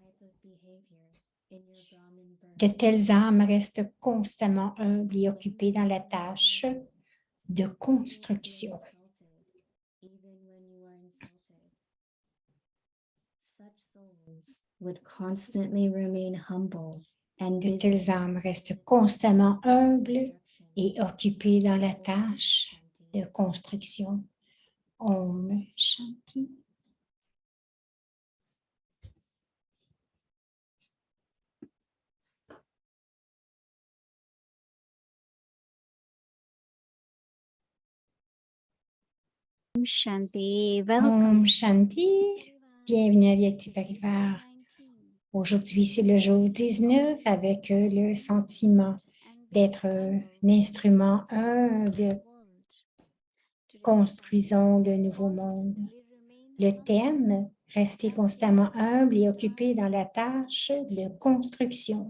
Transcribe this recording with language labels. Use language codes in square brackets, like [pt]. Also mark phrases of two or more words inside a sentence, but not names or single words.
[fr] De telles âmes restent constamment humbles et occupées dans la tâche de construction. De telles âmes restent constamment humbles et occupées dans la tâche de construction. [hi] Om Shanti. [en] Shanti, welcome. [hi] Om Shanti. [fr] Bienvenue à Vyakti Parivar. Aujourd'hui, c'est le jour 19 avec le sentiment d'être un instrument humble. Construisons le nouveau monde. Le thème, rester constamment humble et occupé dans la tâche de construction.